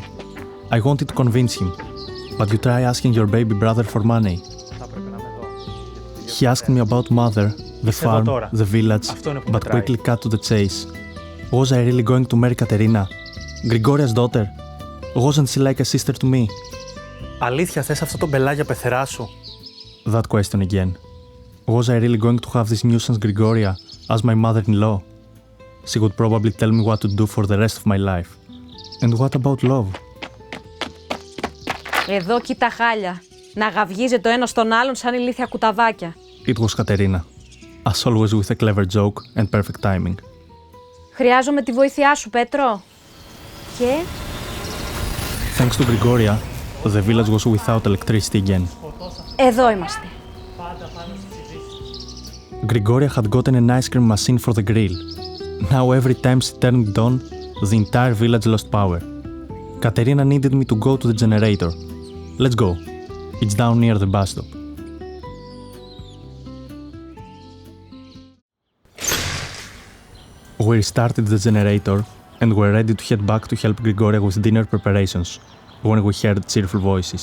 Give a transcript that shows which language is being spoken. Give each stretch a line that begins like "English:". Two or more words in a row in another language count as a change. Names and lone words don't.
English: I wanted to convince him, but you try asking your baby brother for money. He asked me about mother, the farm, the village, but quickly cut to the chase. Was I really going to marry Katerina, Grigoria's daughter? Wasn't she like a sister to me?
Greek: Αλήθεια θες αυτό το μπελά για πεθερά σου?
English: That question again. Was I really going to have this nuisance Grigoria as my mother-in-law? She would probably tell me what to do for the rest of my life. And what about love?
Greek: Εδώ κοίτα χάλια. Να γαυγίζει το ένα στον άλλον σαν ηλίθια κουταβάκια.
English: It was Katerina, as always with a clever joke and perfect timing.
Greek: Χρειάζομαι τη βοήθειά σου, Πέτρο. Και...
English: Thanks to Grigoria, the village was without electricity again.
Greek: εδώ είμαστε.
English: Grigoria had gotten an ice cream machine for the grill. Now every time she turned it on, the entire village lost power. Katerina needed me to go to the generator. Let's go. It's down near the bus stop. We restarted the generator and were ready to head back to help Grigoria with dinner preparations when we heard cheerful voices.